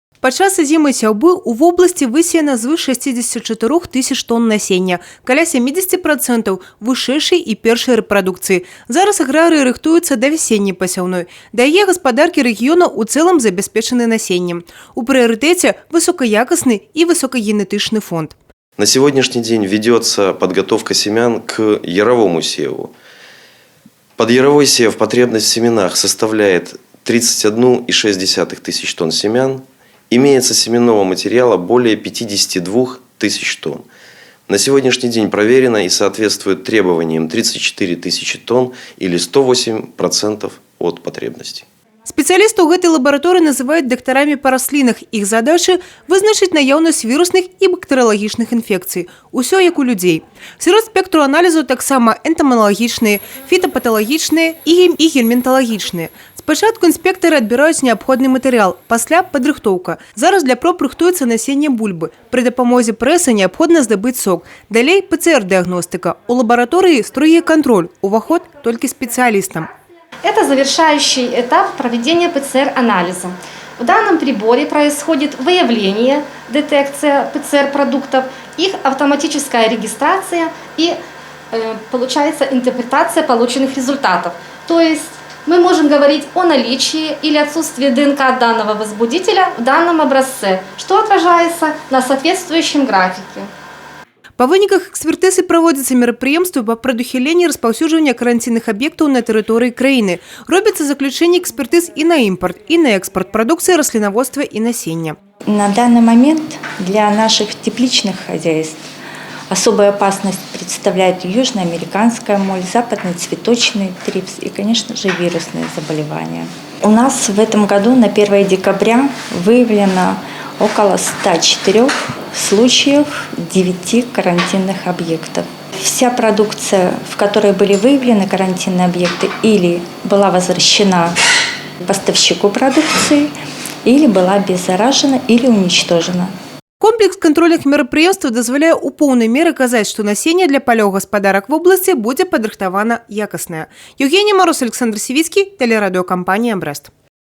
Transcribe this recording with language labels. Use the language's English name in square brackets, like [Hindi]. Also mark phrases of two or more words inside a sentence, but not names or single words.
[Belarusian] Падчас зімы сяўбы ў вобласці высеяна звыш 64 тысяч тонн насення, каля 70% вышэйшай і першай рэпрадукцыі. Зараз аграрыі рыхтуюцца да вясенняй пасяўной. Да яе гаспадаркі рэгіёна ў цэлым забяспечаны насеннем. У прыярытэце высокаякасны і высокагенетычны фонд. [Russian] На сегодняшний день ведется подготовка семян к яровому севу. Подъяровой сев потребность в семенах составляет 31,6 тысяч тонн семян. Имеется семенного материала более 52 тысяч тонн. На сегодняшний день проверено и соответствует требованиям 34 тысячи тонн или 108% от потребностей. [Belarusian] Спецыялістаў гэтай лабараторыі называюць дактарамі па раслінах. Іх задача – вызначыць наяўнасць вірусных і бактэрыялагічных інфекцый. Усё як у людзей. Сярод спектру аналізу таксама энтамалагічныя, фітапаталагічныя і гельмінталагічныя. Спачатку інспектары адбіраюць неабходны матэрыял, пасля падрыхтоўка. Зараз для проб рыхтуецца насенне бульбы. Пры дапамозе прэса неабходна здабыць сок. Далей ПЦР-дыагностыка. У лабараторыі строгі кантроль. Уваход толькі спецыялістам. [Russian] Это завершающий этап проведения ПЦР-анализа. В данном приборе происходит выявление, детекция ПЦР-продуктов, их автоматическая регистрация и получается интерпретация полученных результатов. То есть мы можем говорить о наличии или отсутствии ДНК данного возбудителя в данном образце, что отражается на соответствующем графике. [Belarusian] Па выніках экспертызы праводзяцца мерапрыемствы па прадухіленні распаўсюджвання каранцінных аб'ектаў на тэрыторыі краіны. Робяцца заключэнне экспертыз [Russian] и на импорт, и на экспорт продукции рослиноводства и насения. На данный момент для наших тепличных хозяйств особую опасность представляет южноамериканская моль, западный цветочный трипс и, конечно же, вирусные заболевания. У нас в этом году на 1 декабря выявлено около 104 случаев 9 карантинных объектов. Вся продукция, в которой были выявлены карантинные объекты, или была возвращена поставщику продукции, или была обеззаражена, или уничтожена. [Belarusian] Комплекс контрольных мерапрыемстваў дазваляе ў поўнай меры казаць, што насенне для палёў гаспадарак вобласці будзе падрыхтавана якаснае. [Russian] Евгений Мороз, Александр Сивицкий, телерадиокомпания «Брест».